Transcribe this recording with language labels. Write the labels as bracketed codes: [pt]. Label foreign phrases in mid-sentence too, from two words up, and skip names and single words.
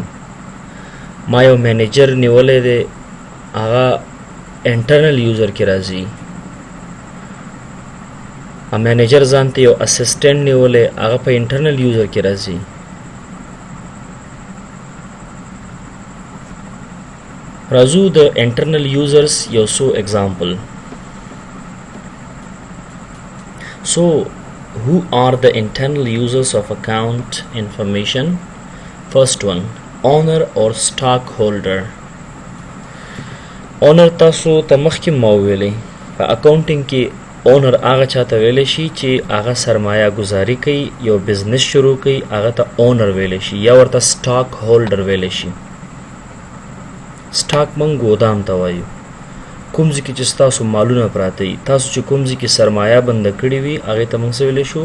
[ps] ما یو مینیجر نیولی دی، هغه [en] internal user [ps] کې راځي. مینیجر ځان ته یو اسسټنټ نیولی، هغه په [en] internal user [ps] کې راځي. راځو د [en] internal users [ps] یو څو اگزامپل. [en] So, who are the internal users of account information? First one, owner or stockholder. [ps] owner تاسو ته مخکې ما ویلی په اکاونټینګ کې اونر هغه چاته ویلی شي چې هغه سرمایه گذاري کوي، یو بزنس شروع کوي، هغه ته اونر ویلی شي یا ورته [en] stock holder [ps] ویلی شي. سټاک من ګودام ته وایو، کوم ځای کې چې ستاسو مالونه پراته وي، تاسو چې کوم ځای کې سرمایه بنده کړې وي هغې ته موږ څه ویلی شو؟